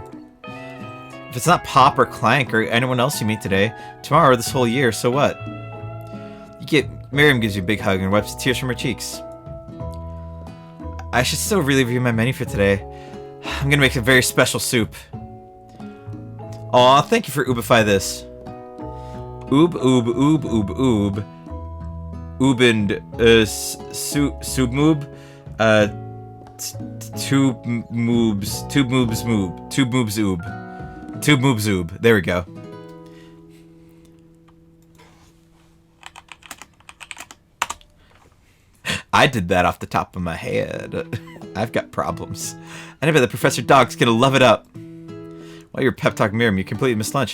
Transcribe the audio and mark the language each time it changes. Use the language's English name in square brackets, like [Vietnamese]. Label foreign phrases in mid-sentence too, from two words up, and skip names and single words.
[English] If it's not Pop or Clank or anyone else you meet today, tomorrow or this whole year, so what? Miriam gives you a big hug and wipes the tears from her cheeks. I should still really review my menu for today. I'm gonna make a very special soup. Aw, thank you for Oobify this. Oob, oob, oob, oob, oob. Oob and, submoob? Tube moobs moob. Tube moobs oob. Tube moobs oob. There we go. I did that off the top of my head. I've got problems. I bet the Professor Dog's gonna love it up. While you're pep talk Miriam, you completely missed lunch.